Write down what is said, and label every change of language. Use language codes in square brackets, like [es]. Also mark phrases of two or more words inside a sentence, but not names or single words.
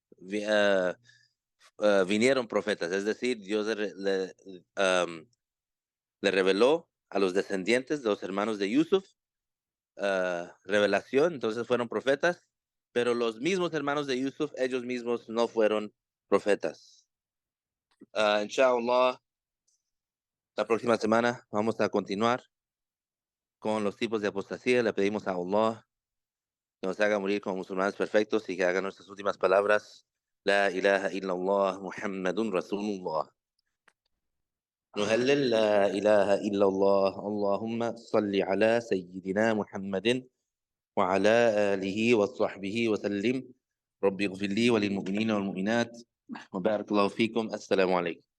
[es] vinieron profetas, es decir, Dios um, le reveló a los descendientes de los hermanos de Yusuf revelación, entonces fueron profetas, pero los mismos hermanos de Yusuf, ellos mismos no fueron profetas. Inshallah, la próxima semana vamos a continuar con los tipos de apostasía. Le pedimos a Allah que nos haga morir como musulmanes perfectos y que haga nuestras últimas palabras. [ar] لا إله إلا الله محمد رسول الله. نهلل لا إله إلا الله اللهم صل على سيدنا محمد وعلى آله وصحبه وسلم ربي اغفر لي وللمؤمنين والمؤمنات وبارك الله فيكم السلام عليكم